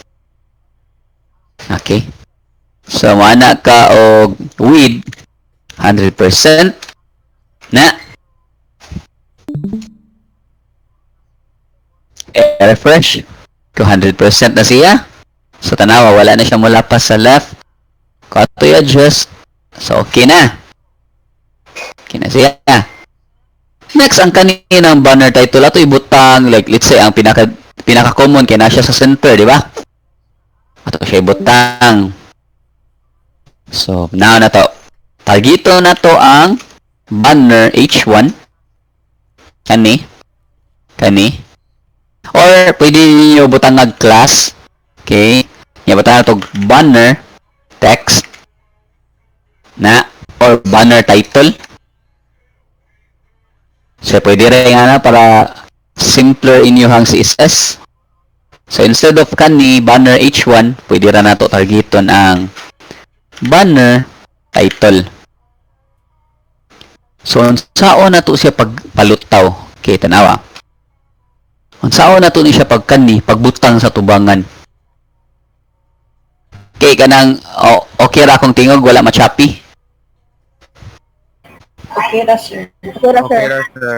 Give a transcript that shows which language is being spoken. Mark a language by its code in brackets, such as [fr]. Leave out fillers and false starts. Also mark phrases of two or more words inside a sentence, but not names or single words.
[ceb] Okay, so mana ka og with 100% na refresh 200% na siya. So tanawa wala na siya mulapas sa left ko ato i-adjust. So okay na. Okay na siya. Next, ang kaninang [en] banner title [ceb] ato ibutang like [en] let's say [ceb] ang pinaka common kay na siya sa center, di ba? Ato siya ibutang. So now na to. Targeto na to ang [en] banner H1. [ceb] Kani. Or pwede niyo butang ng class. Okay? Niya butang na to [en] banner text [ceb] na or [en] banner title. [ceb] So, pwede rin nga na para simpler inyuhang CSS. So, [en] instead of [ceb] kani [en] banner H1, [ceb] pwede rin na to targeton ang [en] banner title. [ceb] So, saan na to siya pagpalutaw? Okay, tanawa. Saan na to ni siya pagkani, pagbutang sa tubangan. Okay, kanang, okay ra akong tingog, wala ma-choppy. Okay ra, sir. Okay ra, sir.